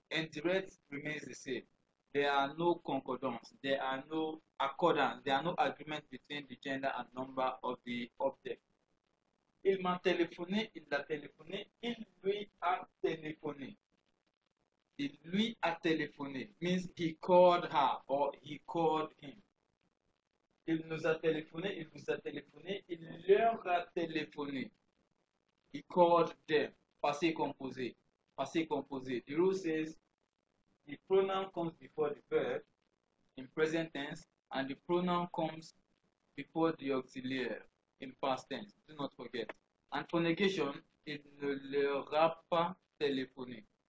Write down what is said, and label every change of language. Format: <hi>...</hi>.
<en>Indirect remains the same. There are no concordance, there are no accordance, there are no agreement between the gender and number of the object.</en> <fr>Il m'a téléphoné, il l'a téléphoné, il lui a téléphoné. Il lui a téléphoné</fr> <en>means he called her or he called him.</en> <fr>Il nous a téléphoné, il vous a téléphoné, il leur a téléphoné.</fr> <en>He called them. Passé composé. Passé composé. The rule says the pronoun comes before the verb in present tense and the pronoun comes before the auxiliary in past tense. Do not forget. And for negation,</en> <fr>il ne leur a pas téléphoné.</fr>